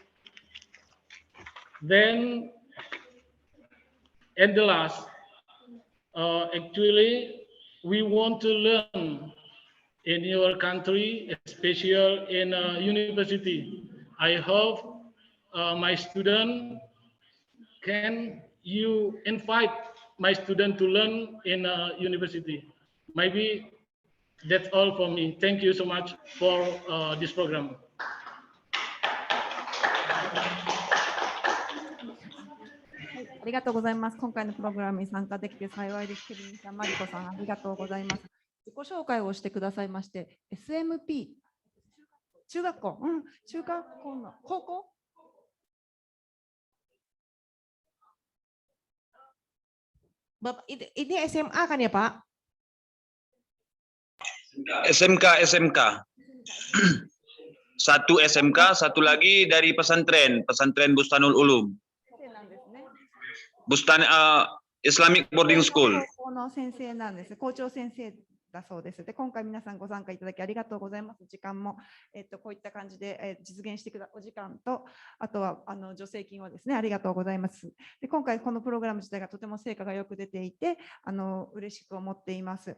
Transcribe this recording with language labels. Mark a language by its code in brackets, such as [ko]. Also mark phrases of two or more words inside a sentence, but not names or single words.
[en] Then, and the last, actually, we want to learn in your country, especially in university. I hope my student can you invite my student to learn in university. Maybe that's all for me. Thank you so much for this program. [ja] ありがとうございます。今回のプログラムに参加できて幸いです。ケビンさん、マリコさん、ありがとうございます。自己紹介をしてくださいまして、SMP、中学校、中学校の高校 [id] Bapak, ini SMA kan ya Pak? SMK. Satu SMK, satu lagi dari pesantren Bustanul Ulum. [en] Islamic Boarding School. [ja] 高校の先生なんです。校長先生だそうです。で、今回皆さんご参加いただきありがとうございます。時間も、こういった感じで、実現してくだお時間と、あとは助成金をですね、ありがとうございます。で、今回このプログラム自体がとても成果がよく出ていて、嬉しく思っています。